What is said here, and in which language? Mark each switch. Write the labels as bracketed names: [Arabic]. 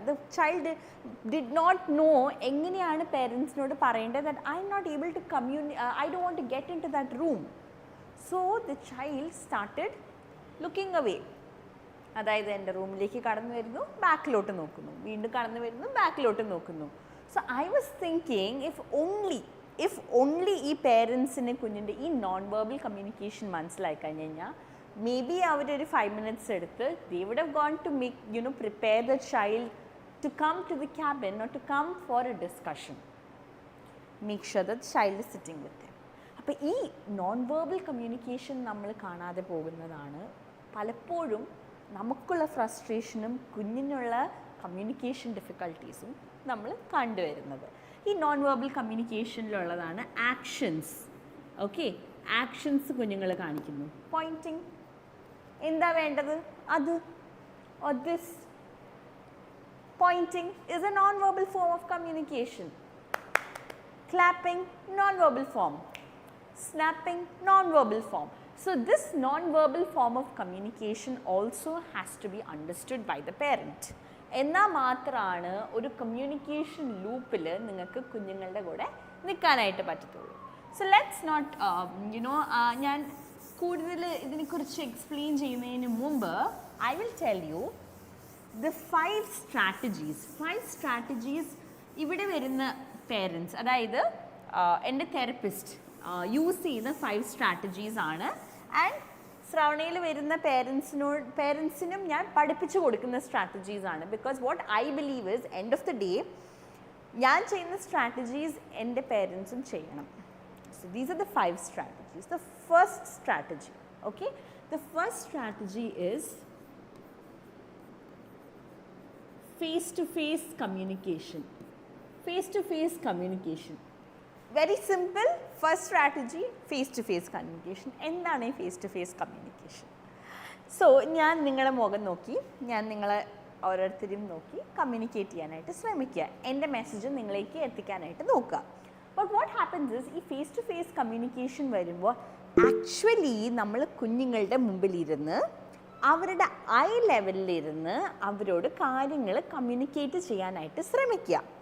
[English] the child did not know [Malayalam] എങ്ങനെയാണ് പേരൻസിനോട് പറയേണ്ടത് [English] That I'm not able to I don't want to get into that room. So the child started looking away. [Malayalam] അതായത് എൻ്റെ റൂമിലേക്ക് കടന്നു വരുന്നു, ബാക്കിലോട്ട് നോക്കുന്നു, വീണ്ടും കടന്നു വരുന്നു, ബാക്കിലോട്ട് നോക്കുന്നു. [English] so I was thinking if only [Malayalam] ഈ പേരൻസിന് കുഞ്ഞിൻ്റെ ഈ നോൺ വെർബൽ കമ്മ്യൂണിക്കേഷൻ മനസ്സിലായി കഴിഞ്ഞ് കഴിഞ്ഞാൽ [English] maybe [Malayalam] അവരൊരു [English] 5 minutes [Malayalam] എടുത്ത് [English] they would have gone to make prepare the child to come to the cabin or to come for a discussion. Make sure that the child is sitting with them. [Malayalam] അപ്പോൾ ഈ non verbal communication നമ്മൾ കാണാതെ പോകുന്നതാണ് പലപ്പോഴും നമുക്കുള്ള ഫ്രസ്ട്രേഷനും കുഞ്ഞിനുള്ള communication ഡിഫിക്കൽട്ടീസും നമ്മൾ കണ്ടുവരുന്നത്. ഈ non verbal കമ്മ്യൂണിക്കേഷനിലുള്ളതാണ് actions. Okay, actions കുഞ്ഞുങ്ങൾ കാണിക്കുന്നു. പോയിൻറ്റിങ്, എന്താ വേണ്ടത്, അത്, [English] or this. Pointing is a non-verbal form of communication. Clapping, non-verbal form. Snapping, non-verbal form. So this non-verbal form of communication also has to be understood by the parent. [Malayalam] എന്നാൽ മാത്രമാണ് ഒരു communication ലൂപ്പിൽ നിങ്ങൾക്ക് കുഞ്ഞുങ്ങളുടെ കൂടെ നിൽക്കാനായിട്ട് പറ്റത്തുള്ളൂ. [English] so let's not [Malayalam] ഞാൻ കൂടുതൽ ഇതിനെക്കുറിച്ച് എക്സ്പ്ലെയിൻ ചെയ്യുന്നതിന് മുമ്പ് [English] I will tell you the 5 strategies [Malayalam] ഇവിടെ വരുന്ന പേരൻസ്, അതായത് എൻ്റെ തെറപ്പിസ്റ്റ് യൂസ് ചെയ്യുന്ന 5 സ്ട്രാറ്റജീസ് ആണ്. ആൻഡ് ശ്രവണയിൽ വരുന്ന പേരൻസിനും ഞാൻ പഠിപ്പിച്ചു കൊടുക്കുന്ന സ്ട്രാറ്റജീസ് ആണ്. [English] because what I believe is end of the day [Malayalam] ഞാൻ ചെയ്യുന്ന സ്ട്രാറ്റജീസ് എൻ്റെ പേരൻസും ചെയ്യണം. [English] So these are the 5 strategies. The first strategy, okay, the first strategy is face-to-face communication. Face-to-face communication. Very simple. First strategy, face-to-face communication. [Malayalam] എന്താണ് ഈ face-to-face communication? So ഞാൻ നിങ്ങളെ മുഖം നോക്കി, ഞാൻ നിങ്ങളെ ഓരോരുത്തരെയും നോക്കി കമ്മ്യൂണിക്കേറ്റ് ചെയ്യാനായിട്ട് ശ്രമിക്കുക, എൻ്റെ മെസ്സേജ് നിങ്ങളിലേക്ക് എത്തിക്കാനായിട്ട് നോക്കുക. [English] but what happens is [Malayalam] ഈ face-to-face communication വരുമ്പോൾ ആക്ച്വലി നമ്മൾ കുഞ്ഞുങ്ങളുടെ മുമ്പിലിരുന്ന് അവരുടെ ഐ ലെവലിലിരുന്ന് അവരോട് കാര്യങ്ങൾ കമ്മ്യൂണിക്കേറ്റ് ചെയ്യാനായിട്ട് ശ്രമിക്കുക.